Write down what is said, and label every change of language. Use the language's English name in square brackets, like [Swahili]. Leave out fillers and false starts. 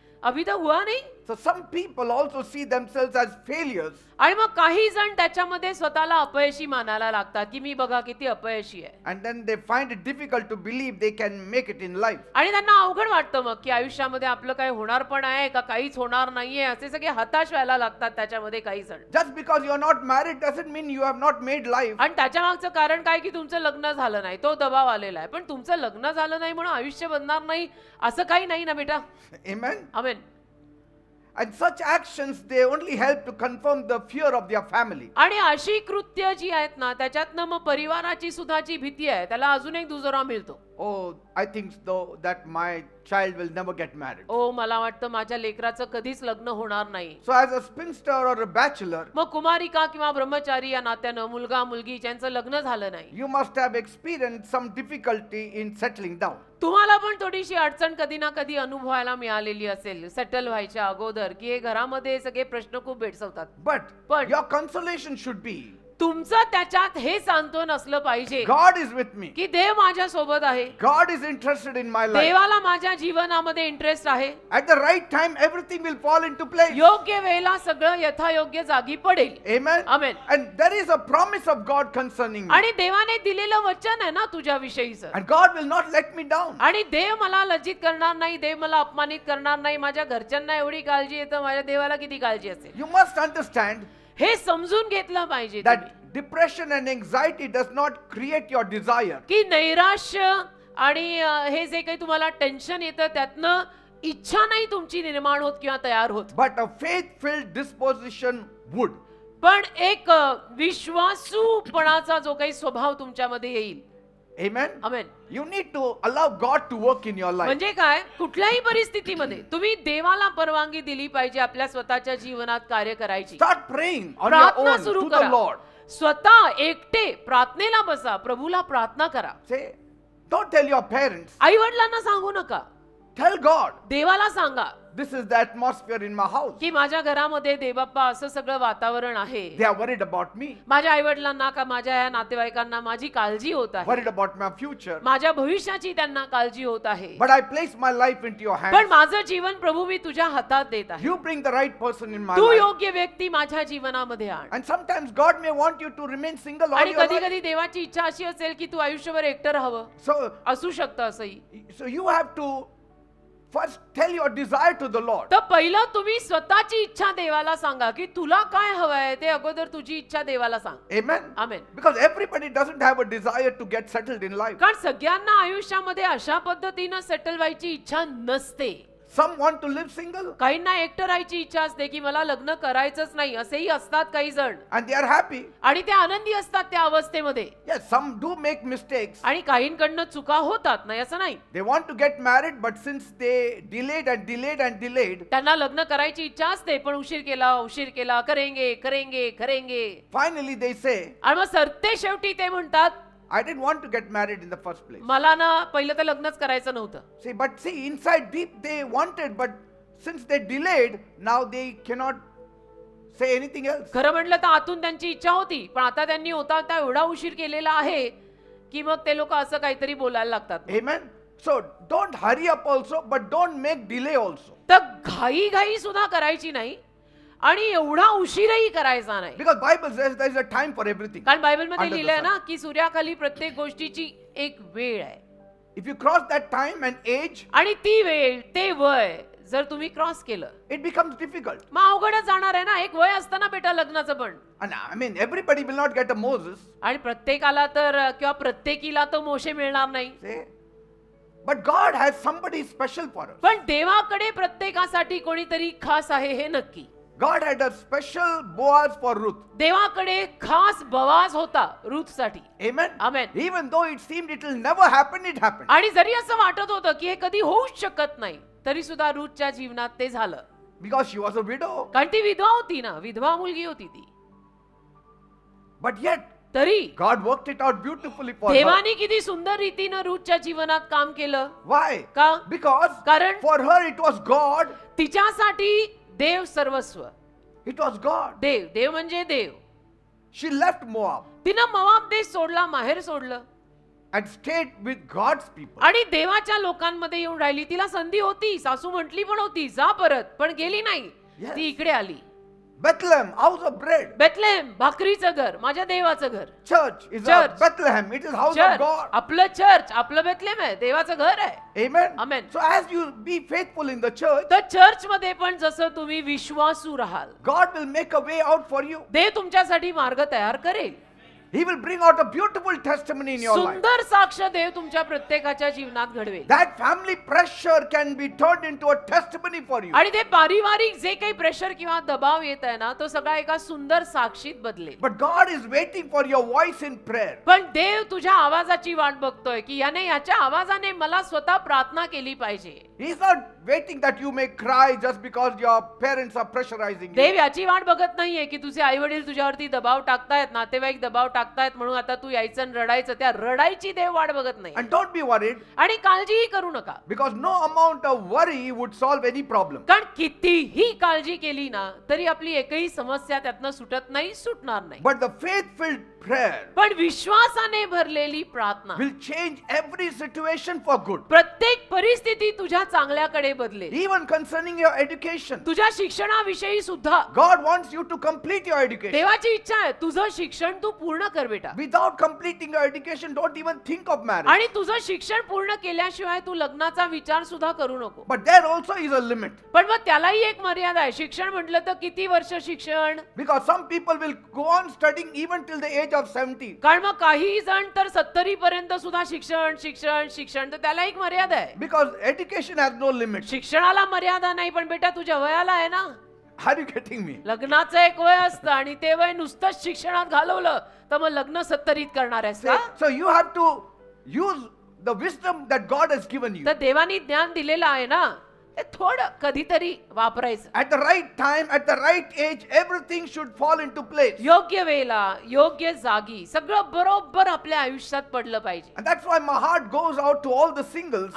[English] So some people also see themselves as failures. [Marathi] आणि मग काही जण त्याच्यामध्ये स्वतःला अपयशी मानायला लागतात की मी बघा किती अपयशी आहे. [English] And then they find it difficult to believe they can make it in life. [Marathi] आणि त्यांना अवघड वाटतं मग की आयुष्यामध्ये आपलं काही होणार पण आहे का काहीच होणार नाहीये, असे सगळे हताश व्हायला लागतात त्याच्यामध्ये काही जण. [English] Just because you are not married doesn't mean you have not made life. [Marathi] आणि त्याच्या मागचं कारण काय की तुमचं लग्न झालं नाही, तो दबाव आलेला आहे. पण तुमचं लग्न झालं नाही म्हणून आयुष्य बनणार नाही असं काही नाही ना बेटा. [English] Amen. [Marathi] Amen. [English] And such actions, they only help to confirm the fear of their family. [Marathi] आणि अशी कृत्य जी आहेत ना, त्याच्यातनं मग परिवाराची सुद्धा जी भीती आहे त्याला अजून एक दुजोरा मिळतो. [English] Oh, I think though that my child will never get married. [Marathi] ओ, मला वाटतं माझ्या लेकराचं कधीच लग्न होणार नाही. [English] So as a spinster or a bachelor, [Marathi] मग कुमारिका किंवा ब्रह्मचारी या नात्यानं मुलगा मुलगी ज्यांचं लग्न झालं नाही, [English] you must have experienced some difficulty in settling down. [Marathi] तुम्हाला पण थोडीशी अडचण कधी ना कधी अनुभवायला मिळालेली असेल सेटल व्हायच्या अगोदर, की हे घरामध्ये सगळे प्रश्न खूप भेडसावतात. [English] But your consolation should be, [Marathi] तुमचं त्याच्यात हे सांत्वन असलं पाहिजे [English] God is with me. [Marathi] की देव माझ्या सोबत आहे, [English] God is interested in my life. [Marathi] देवाला माझ्या जीवनामध्ये इंटरेस्ट आहे. [English] At the right time, everything will fall into place. [Marathi] योग्य वेळेला सगळं यथायोग्य जागी पडेल. [English] Amen. Amen. And there is a promise of God concerning me. [Marathi] आणि देवाने दिलेलं वचन आहे ना तुझ्या विषयीचं. [English] And God will not let me down. [Marathi] आणि देव मला लज्जित करणार नाही, देव मला अपमानित करणार नाही. माझ्या घरच्यांना एवढी काळजी येतं, माझ्या देवाला किती काळजी असेल. [English] You must understand [Marathi] हे समजून घेतलं पाहिजे [English] that [Marathi] तुम्ही. [English] depression and anxiety does not create your desire. [Marathi] की नैराश्य आणि हे जे काही तुम्हाला टेन्शन येतं त्यातनं इच्छा नाही तुमची निर्माण होत किंवा तयार होत. [English] But a faith-filled disposition would. [Marathi] पण एक विश्वासूपणाचा जो काही स्वभाव तुमच्यामध्ये येईल. [English] Amen. [Marathi] Amen. [English] You need to allow God to work in your life. [Marathi] म्हणजे काय, कुठल्याही परिस्थितीमध्ये तुम्ही देवाला परवानगी दिली पाहिजे आपल्या स्वतःच्या जीवनात कार्य करायची. [English] Start praying on your [Marathi] प्रार्थना [English] own [Marathi] सुरू [English] to the [Marathi] करा. [English] Lord. [Marathi] स्वतः एकटे प्रार्थनेला बसा, प्रभूला प्रार्थना करा. [English] Say, don't tell your parents. [Marathi] आई वडिलांना सांगू नका, [English] Tell God, [Marathi] देवाला सांगा [English] this is the atmosphere in my house. [Marathi] की माझ्या घरामध्ये देवबाप्पा असं सगळं वातावरण आहे. [English] They are worried about me, [Marathi] माझ्या आई वडिलांना का माझ्या या नातेवाईकांना माझी काळजी होत आहे, [English] worried about my future. [Marathi] माझ्या भविष्याची त्यांना काळजी होत आहे. [English] But I place my life into your [Marathi] पण [English] hands. [Marathi] माझं जीवन प्रभू मी तुझ्या हातात देत आहे. [English] You bring the right person in my [Marathi] Tu [English] life. [Marathi] योग्य व्यक्ती माझ्या जीवनामध्ये आण. [English] And sometimes God may want you to remain single all [Marathi] आणि [English] your [Marathi] कधी [English] life. [Marathi] कधी देवाची इच्छा अशी असेल की तू आयुष्यभर एकटं राहावं, [English] So, [Marathi] असू शकतं असंही. [English] so you have to First, tell your desire to the Lord. [Marathi] तर पहिलं तुम्ही स्वतःची इच्छा देवाला सांगा की तुला काय हवंय ते अगोदर तुझी इच्छा देवाला सांग. [English] Amen. [Marathi] Amen. [English] Because everybody doesn't have a desire to get settled in life. [Marathi] कारण सगळ्यांना आयुष्यामध्ये अशा पद्धतीनं सेटल व्हायची इच्छा नसते. [English] Some want to live single [Marathi] काहींना एकटं राहायची इच्छा असते की मला लग्न करायचंच नाही असेही असतात काही जण [English] and they are happy. [Marathi] आणि ते आनंदी असतात त्या अवस्थेमध्ये. [English] Yes, some do make mistakes. [Marathi] आणि काहींकडनं चुका होतात नाही असं नाही. [English] They want to get married, but since they delayed and delayed and delayed, [Marathi] त्यांना लग्न करायची इच्छा असते पण उशीर केला [Hindi] करेंगे करेंगे करेंगे [English] finally they say, [Marathi] आणि मग सरते शेवटी ते म्हणतात [English] I didn't want to get married in the first place. [Marathi] मला ना पहिलं तर लग्नच करायचं नव्हतं. [English] See, but see, inside deep they wanted, but since they delayed, now they cannot say anything else. [Marathi] खरं म्हणलं तर आतून त्यांची इच्छा होती पण आता त्यांनी होता त्या एवढा उशीर केलेला आहे की मग ते लोक असं काहीतरी बोलायला लागतात. [English] Amen. So don't hurry up also, but don't make delay also. [Marathi] तर घाई सुद्धा करायची नाही आणि एवढा उशीरही करायचा नाही. [English] Because Bible says there is a time for everything. [Marathi] कारण बायबलमध्ये [English] Under the [Marathi] लिहिलंय [English] sun. [Marathi] ना की सूर्याखाली प्रत्येक गोष्टीची एक वेळ आहे [English] If you cross that time and age, [Marathi] आणि ती वेळ ते वय जर तुम्ही क्रॉस केलं [English] it becomes difficult. [Marathi] मग अवघडच जाणार आहे ना. एक वय असतं ना बेटा लग्नाचं पण. [English] And I mean, everybody will not get a Moses. [Marathi] आणि प्रत्येकाला तर किंवा प्रत्येकीला तर मोशे मिळणार नाही. [English] Say, but God has somebody special for us. [Marathi] पण देवाकडे प्रत्येकासाठी कोणीतरी खास आहे हे नक्की. [English] God had a special Boaz for Ruth. [Marathi] देवाकडे खास बवाज होता रूथसाठी. [English] Amen. Amen. Even though it seemed it will never happen, it happened. [Marathi] आणि जरी असं वाटत होतं की हे कधी होऊच शकत नाही तरी सुद्धा रूथच्या जीवनात ते झालं. [English] Because she was a widow. [Marathi] कारण ती विधवा होती ना. विधवा मुलगी होती ती. [English] But yet, [Marathi] तरी [English] God worked it out beautifully for her. [Marathi] देवाने किती सुंदर रीतीनं रूथच्या जीवनात काम केलं. [English] Why? [Marathi] का? [English] Because [Marathi] कारण [English] for her it was God. [Marathi] तिच्यासाठी देव सर्वस्व. [English] It was God. [Marathi] देव म्हणजे देव. [English] She left Moab [Marathi] तिनं मोआब देश सोडला, माहेर सोडलं [English] and stayed with God's people. [Marathi] आणि देवाच्या लोकांमध्ये येऊन राहिली. तिला संधी होती, सासू म्हटली पण होती जा परत, पण गेली नाही. [English] Yes. [Marathi] ती इकडे आली. [English] Bethlehem, house of bread. [Marathi] Bethlehem भाकरीचं घर, माझ्या देवाचं घर. [English] Church is Church. a Bethlehem. It is house of [Marathi] church [English] God. [Marathi] आपलं चर्च आपलं बेथलेहेम आहे, देवाचं घर आहे. [English] Amen. Amen. So as you be faithful in the church, [Marathi] तर चर्च मध्ये पण जसं तुम्ही विश्वासू राहाल [English] God will make a way out for you. [Marathi] देव तुमच्यासाठी मार्ग तयार करेल. [English] He will bring out a beautiful testimony in your life. [Marathi] सुंदर साक्ष देव तुमच्या प्रत्येकाच्या जीवनात घडवेल. [English] That family pressure can be turned into a testimony for you. [Marathi] आणि ते पारिवारिक जे काही प्रेशर किंवा दबाव येत आहे ना तो सगळा एका सुंदर साक्षीत बदलेल. [English] But God is waiting for your voice in prayer. [Marathi] पण देव तुझ्या आवाजाची वाट बघतोय की याने याच्या आवाजाने मला स्वतः प्रार्थना केली पाहिजे. [English] He is not waiting that you may cry just because your parents are pressurizing [Marathi] Dev [English] you. [Marathi] याची वाट बघत नाहीये की तुझे आई वडील तुझ्यावरती दबाव टाकतायत, नातेवाईक दबाव टाकतायत म्हणून आता तू यायचं आणि रडायचं. त्या रडायची देव वाट बघत नाही. [English] And don't be worried, [Marathi] आणि काळजीही करू नका. [English] because no amount of worry would solve any problem. [Marathi] कारण कितीही काळजी केली ना तरी आपली एकही समस्या त्यातनं सुटत नाही, सुटणार नाही. [English] But the faith-filled prayer [Marathi] पण विश्वासाने भरलेली प्रार्थना [English] will change every situation for good. [Marathi] प्रत्येक परिस्थिती तुझ्या चांगल्याकडे बदलेल. [English] Even concerning your education. [Marathi] तुझ्या शिक्षणाविषयी सुद्धा [English] God wants you to complete your education. [Marathi] देवाची इच्छा आहे तुझं शिक्षण तू पूर्ण कर बेटा. [English] Without completing your education, don't even think of marriage. [Marathi] आणि तुझं शिक्षण पूर्ण केल्याशिवाय तू लग्नाचा विचार सुद्धा करू नको. [English] But there also is a limit. [Marathi] पण मग त्यालाही एक मर्यादा आहे. शिक्षण म्हटलं तर किती वर्ष शिक्षण. [English] Because some people will go on studying even till the age of 70. [Marathi] कारण मग काही जण तर 70 पर्यंत सुद्धा शिक्षण शिक्षण शिक्षण तर त्याला एक मर्यादा आहे. [English] Because education has no limit. [Marathi] शिक्षणाला मर्यादा नाही पण बेटा तुझ्या वयाला आहे ना. [English] Are you getting me? [Marathi] लग्नाचं एक वय असतं आणि ते वय नुसतंच शिक्षणात घालवलं तर मग लग्न 70 करणार आहेस का. [English] So you have to use the wisdom that God has given you. [Marathi] तर देवानी ज्ञान दिलेलं आहे ना ते थोडं कधीतरी वापरायचं. [English] At the right time, at the right age, everything should fall into place. [Marathi] योग्य वेळेला योग्य जागी सगळं बरोबर आपल्या आयुष्यात पडलं पाहिजे. [English] And that's why my heart goes out to all the singles.